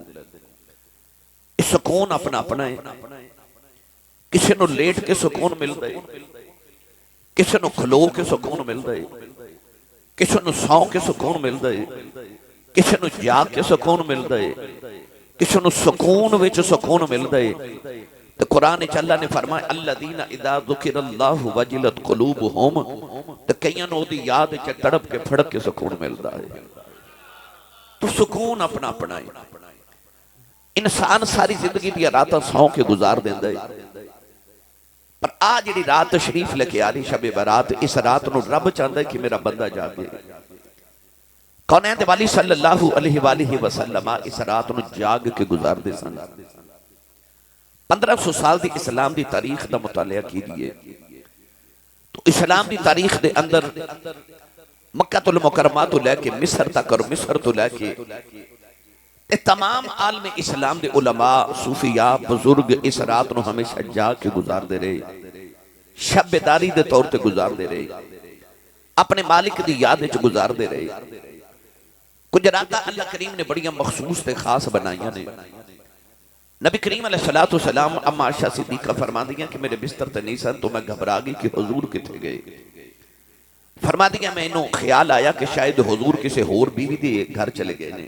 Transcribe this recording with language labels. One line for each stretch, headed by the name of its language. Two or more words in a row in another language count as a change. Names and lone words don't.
Punjabi: اس سکون اپنا اپنا ہے، کسی نوں لیٹ کے سکون ملدا ہے، کسی نوں کھلو کے سکون ملدا ہے، کسی نوں سوں کے سکون ملدا ہے، کسی نوں جاگ کے سکون ملدا ہے، کسی نوں سکون وچ سکون ملدا ہے. تو قرآن چ اللہ نے فرمایا
Arabic: الذين إذا ذكر الله وجلت قلوبهم,
Punjabi: تو کئیاں نوں اودی یاد چ تڑپ کے پھڑک کے سکون ملدا ہے. تو سکون اپنا اپنا ہے. انسان ساری زندگی دی راتاں سوں کے گزار دیندا ہے، پر آ جیہڑی رات تشریف لیکے آ رہی شب برات، اس رات نوں رب چاہتا ہے کہ میرا بندہ جاگے. کونین دے والی
Arabic: صلى الله عليه وسلم
Punjabi: اس رات نوں جاگ کے گزاردے سن. 1500 سال دی اسلام دی تاریخ دا مطالعہ کیجیے تو اسلام دی تاریخ دے اندر مکۃ المکرمہ تو لیکے مصر تک اور مصر تو لیکے تمام عالم اسلام دے علماء صوفیاء بزرگ اس رات نوں ہمیشہ جاگ کے گزاردے رہے.
Urdu: شب بیداری کے طور پر گزارتے رہے، اپنے مالک کی یاد گزارتے رہے.
Punjabi: کچھ رات اللہ کریم نے بڑیاں مخصوص تے خاص بنائیاں نے. نبی کریم
Arabic: عليه الصلاة والسلام
Punjabi: اماں عائشہ صدیقہ فرماندیاں کہ میرے بستر تے نہیں سن تو میں گھبرا گئی کہ حضور کتھے گئے. فرماندیاں مینوں خیال آیا کہ شاید حضور کسی ہور بیوی کے گھر چلے گئے نے.